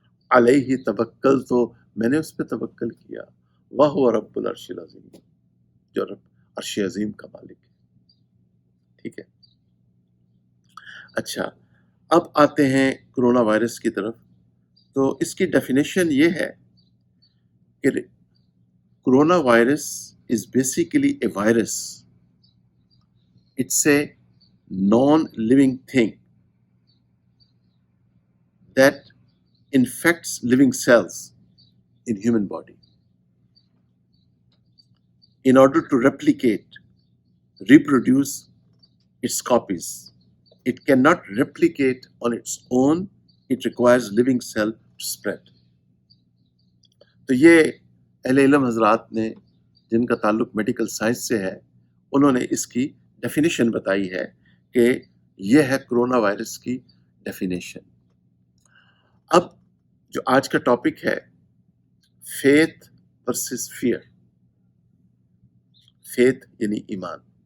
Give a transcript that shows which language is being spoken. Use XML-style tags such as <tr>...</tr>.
<ur>علیہ توکل، تو میں نے اس پہ توکل کیا.</ur> <ar>وہو رب العرش العظیم،</ar> <ur>جو رب عرش عظیم کا مالک ہے. ٹھیک ہے. اچھا، اب آتے ہیں کرونا وائرس کی طرف. تو اس کی ڈیفینیشن یہ ہے کہ</ur> <en>Corona virus is basically a virus. It's a non living thing that infects living cells in human body. In order to replicate, reproduce its copies, it cannot replicate on its own. It requires living cell to spread.</en> <ur>تو یہ اہل علم حضرات نے جن کا تعلق medical science سے ہے، انہوں نے اس کی ڈیفینیشن بتائی ہے کہ یہ ہے کرونا وائرس کی ڈیفینیشن۔ اب جو آج کا ٹاپک ہے فیتھ ورسز فیئر، فیتھ یعنی ایمان۔</ur>